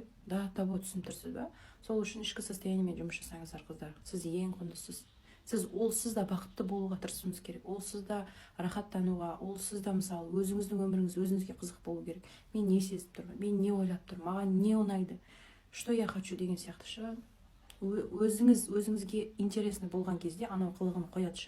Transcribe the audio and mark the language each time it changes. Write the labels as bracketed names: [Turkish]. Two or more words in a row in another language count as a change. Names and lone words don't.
[Kazakh] Того түсініп тұрсыз ба? Сол үшін ішкі состояниемен жұмыс жасаңыздар, қыздар. Сіз ең құндысыз. Сіз да бақытты болуға тырысуыңыз керек. Сіз да рахаттануға, сіз да, мысалы, өзіңіздің өміріңіз өзіңізге қызық болу керек. Мен не сезіп тұрмын, мен не ойлап тұрмын, маған не ұнайды, [Russian] что я хочу [Kazakh] деген сияқты ше. Өзіңізге интересный болған кезде анау қылығын қояды ше.